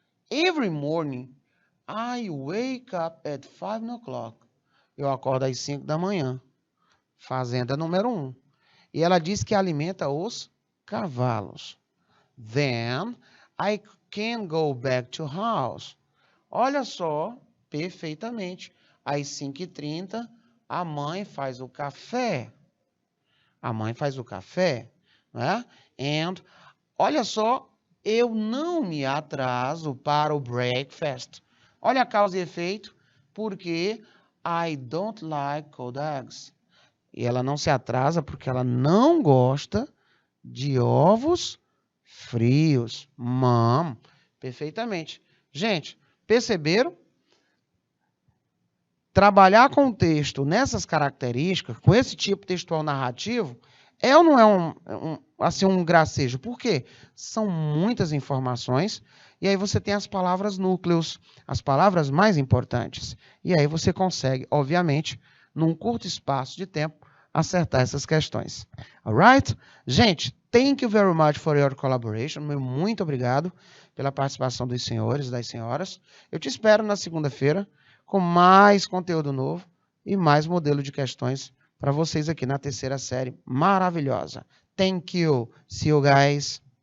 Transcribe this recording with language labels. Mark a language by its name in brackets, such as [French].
[English] Every morning, I wake up at 5 o'clock. [Portuguese] Eu acordo às 5 da manhã. Fazenda número 1. E ela diz que alimenta os cavalos. [English] Then, I can go back to house. [Portuguese] Olha só, perfeitamente. Às 5h30, a mãe faz o café. A mãe faz o café, né? And, olha só, eu não me atraso para o breakfast. Olha a causa e efeito, porque I don't like cold eggs. E ela não se atrasa porque ela não gosta de ovos frios. Mom, perfeitamente. Gente, perceberam? Trabalhar com o texto nessas características, com esse tipo textual narrativo, é ou não é um gracejo? Por quê? São muitas informações, e aí você tem as palavras núcleos, as palavras mais importantes. E aí você consegue, obviamente, num curto espaço de tempo, acertar essas questões. [English] Alright? Gente, thank you very much for your collaboration. [Portuguese] Muito obrigado pela participação dos senhores e das senhoras. Eu te espero na segunda-feira com mais conteúdo novo e mais modelo de questões para vocês aqui na terceira série maravilhosa. Thank you. See you guys.